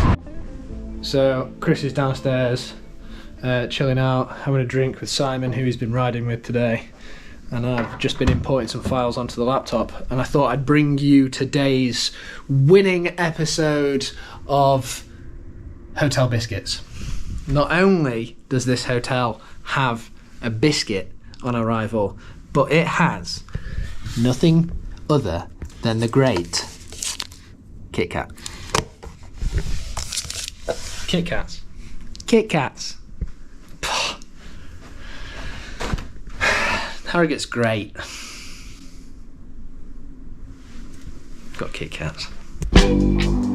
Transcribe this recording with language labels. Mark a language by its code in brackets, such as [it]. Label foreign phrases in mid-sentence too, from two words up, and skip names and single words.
[en] So Chris is downstairs chilling out, having a drink with Simon, who he's been riding with today, and I've just been importing some files onto the laptop, and I thought I'd bring you today's winning episode of Hotel Biscuits. Not only does this hotel have a biscuit on arrival, but it has nothing other than the great Kit Kat. Kit Kats. Kit Kats. Harrogate's great. Got Kit Kats.